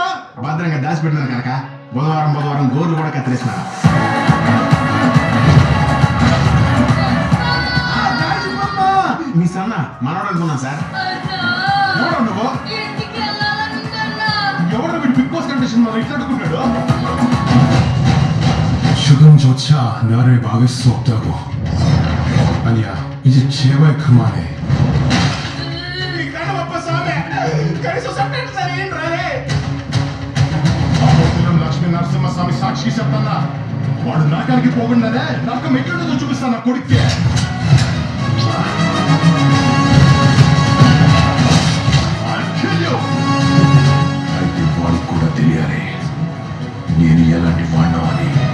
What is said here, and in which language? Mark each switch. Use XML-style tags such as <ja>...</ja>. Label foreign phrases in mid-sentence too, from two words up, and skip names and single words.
<te>భద్రంగా దాచిపెట్టినారు కనుక బుధవారం గోర్లు కూడా కత్తిరిస్తున్నా. మీ సన్న మనోడు అనుకున్నాను సార్. ఎవరు నువ్వు? ఎవరు వీడు బిగ్ బాస్ కండిషన్ ఇట్లా అడుగుతున్నాడు?</te> <ko>지금조차 나를 막을 수 없다고. 아니야, 이제 제발 그만해.</ko> <te>లక్ష్మీ నరసింహస్వామి సాక్షి చెప్తానా, వాడు నరకానికి పోకుండానే నరకం ఎట్లుంటుందో చూపిస్తాను నా కొడుక్కి. అయితే వాడికి కూడా తెలియాలి నేను ఎలాంటి వాడినా అని.</te>